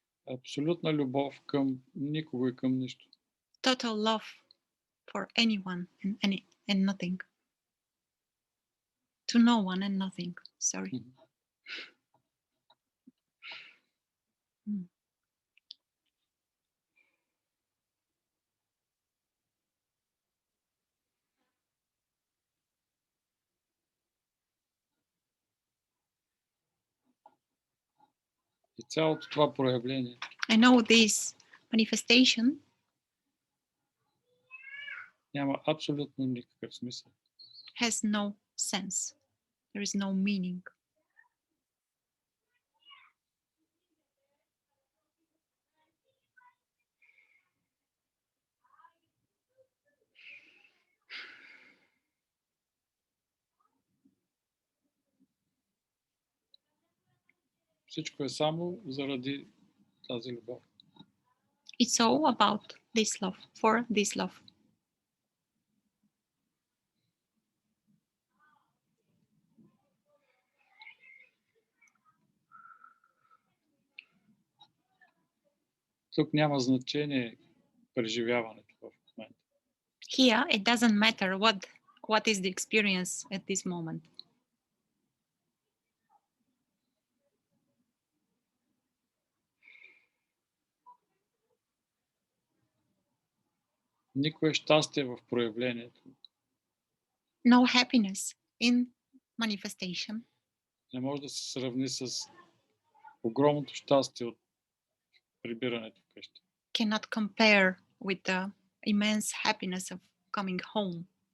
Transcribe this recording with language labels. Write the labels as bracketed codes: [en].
[bg] Абсолютна любов към никого и към нищо. [en] Total love for anyone and nothing. To no one and nothing. Sorry. [bg] И цялото това проявление [en] I know this manifestation [bg] няма абсолютно никакъв смисъл. [en] has no sense. There is no meaning. [bg] Всичко е само заради тази любов. [en] It's all about this love, for this love. [bg] Тук няма значение преживяването в момента. [en] Here, it doesn't matter what is the experience at this moment. [bg] Никое щастие в проявлението [en] No happiness in manifestation [bg] не може да се сравни с огромното щастие от прибирането вкъщи. [en] cannot compare with the immense happiness of coming home.